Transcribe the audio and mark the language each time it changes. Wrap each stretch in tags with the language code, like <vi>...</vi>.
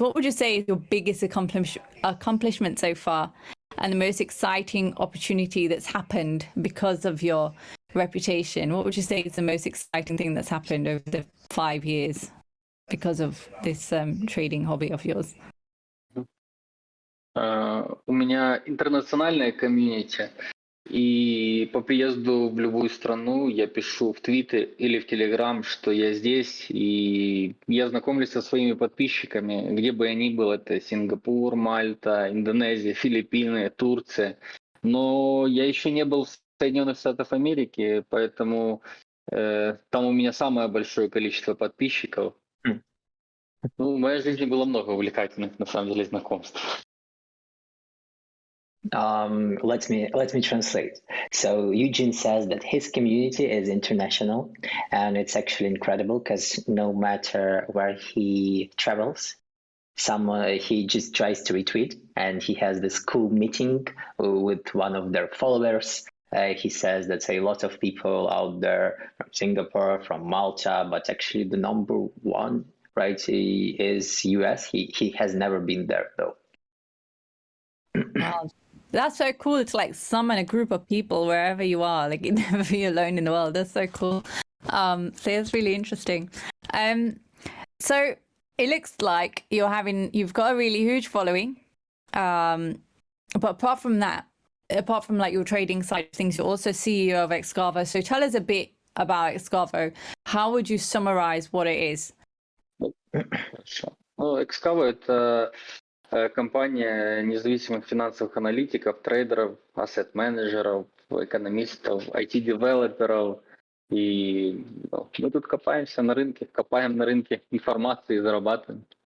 <en>What would you say is your biggest accomplishment so far, and the most exciting opportunity that's happened because of your reputation? What would you say is the most exciting thing that's happened over the 5 years because of this trading hobby of yours?</en> <ru>У меня интернациональная комьюнити, и по приезду в любую страну я пишу в Твиттер или в Телеграм, что я здесь, и я знакомлюсь со своими подписчиками, где бы я ни был, это Сингапур, Мальта, Индонезия, Филиппины, Турция. Но я еще не был в Соединенных Штатах Америки, поэтому там у меня самое большое количество подписчиков. Ну, в моей жизни было много увлекательных, на самом деле, знакомств.</ru> <en>Let me translate. So Eugene says that his community is international, and it's actually incredible because no matter where he travels, he just tries to retweet, and he has this cool meeting with one of their followers. He says that a lot of people out there from Singapore, from Malta, but actually the number one, right, is US. He has never been there though. Wow. That's so cool to like summon a group of people wherever you are, like you'd never be alone in the world. That's so cool. So it's really interesting. So it looks like you've got a really huge following. But apart from like your trading side of things, you're also CEO of Excavo. So tell us a bit about Excavo. How would you summarize what it is?</en> <ru>Ну, Excavo — это компания независимых финансовых аналитиков, трейдеров, ассет-менеджеров, экономистов, IT-девелоперов. И мы тут копаем на рынке информации и зарабатываем.</ru>